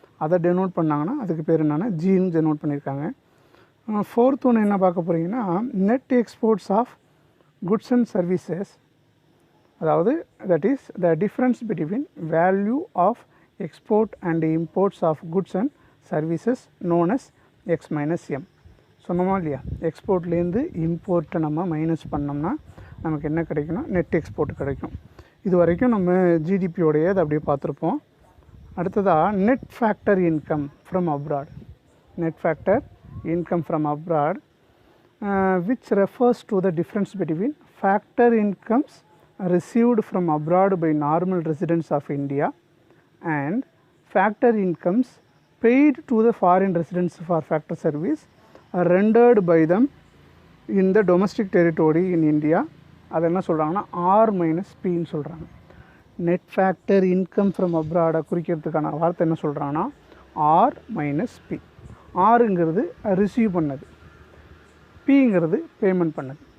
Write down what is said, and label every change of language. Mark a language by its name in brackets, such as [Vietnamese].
[Tamil] அதை டெனோட் பண்ணாங்கன்னா அதுக்கு பேர் என்னென்னா ஜின்னு டெனோட் பண்ணியிருக்காங்க. ஃபோர்த் ஒன்று என்ன பார்க்க போகிறீங்கன்னா [English] Net exports of goods and services, அதாவது that is the difference between value of export and imports of goods and services known as X minus M. [Tamil] சொன்னோமா இல்லையா, எக்ஸ்போர்ட்லேருந்து இம்போர்ட்டை நம்ம மைனஸ் பண்ணோம்னா நமக்கு என்ன கிடைக்கும்னா நெட் எக்ஸ்போர்ட் கிடைக்கும். இது வரைக்கும் நம்ம ஜிடிபியோடைய அதை அப்படியே பார்த்துருப்போம். அடுத்ததாக net factor income from abroad. [English] Net factor income from abroad which refers to the difference between factor incomes received from abroad by normal residents of India and factor incomes paid to the foreign residents for factor service rendered by them in the domestic territory in India. [Tamil] அது என்ன சொல்கிறாங்கன்னா R minus பின்னு சொல்கிறாங்க. Net factor income from அப்ராடை குறிக்கிறதுக்கான வார்த்தை என்ன சொல்கிறாங்கன்னா R minus B. ஆருங்கிறது receive பண்ணது, பிங்கிறது payment பண்ணது.